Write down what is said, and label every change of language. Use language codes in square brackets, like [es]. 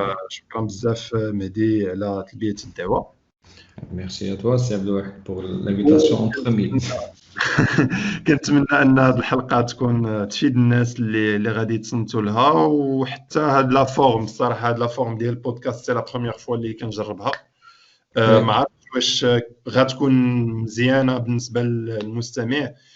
[ar] شكرا بزاف مهدي على تلبيه الدعوه. [fr] Merci à toi, c'est Abdelwahid pour l'invitation en premier. [ar] كنتمنى ان هذه الحلقه تكون تفيد الناس اللي غادي يتصنتوا لها وحتى هاد [fr] لا فورم. [ar] الصراحه هاد لا فورم ديال البودكاست [fr] سي لا بروميير فوا [ar] اللي كنجربها. ما عرفتش واش غتكون مزيانه بالنسبه للمستمع.